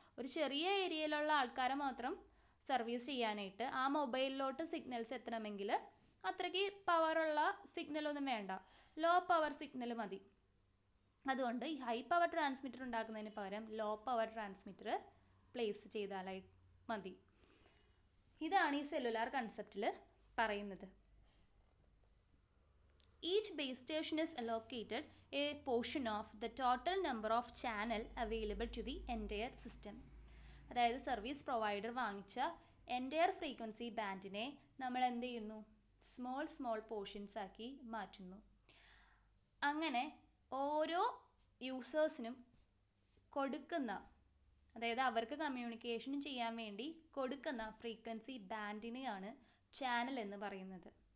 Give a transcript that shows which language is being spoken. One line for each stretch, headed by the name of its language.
Malayalam: ഒരു ചെറിയ ഏരിയയിലുള്ള ആൾക്കാരെ മാത്രം സർവീസ് ചെയ്യാനായിട്ട് ആ മൊബൈലിലോട്ട് സിഗ്നൽസ് എത്തണമെങ്കിൽ അത്രയ്ക്ക് പവറുള്ള സിഗ്നലൊന്നും വേണ്ട, ലോ പവർ സിഗ്നൽ മതി. അതുകൊണ്ട് ഈ ഹൈ പവർ ട്രാൻസ്മിറ്റർ ഉണ്ടാക്കുന്നതിന് പകരം ലോ പവർ ട്രാൻസ്മിറ്റർ പ്ലേസ് ചെയ്താലായി മതി. ഇതാണ് ഈ സെല്ലുലാർ കൺസെപ്റ്റിൽ പറയുന്നത്.
English: Each base station is allocated a portion of the total number of channel available to the entire system. അതായത് service provider വാങ്ങിച്ച
Malayalam: എൻ്റയർ ഫ്രീക്വൻസി ബാൻഡിനെ നമ്മൾ എന്ത് ചെയ്യുന്നു? സ്മോൾ പോർഷൻസ് ആക്കി മാറ്റുന്നു. അങ്ങനെ ഓരോ യൂസേഴ്സിനും കൊടുക്കുന്ന, അതായത് അവർക്ക് കമ്മ്യൂണിക്കേഷൻ ചെയ്യാൻ വേണ്ടി കൊടുക്കുന്ന ഫ്രീക്വൻസി ബാൻഡിനെയാണ് ചാനൽ എന്ന് പറയുന്നത്.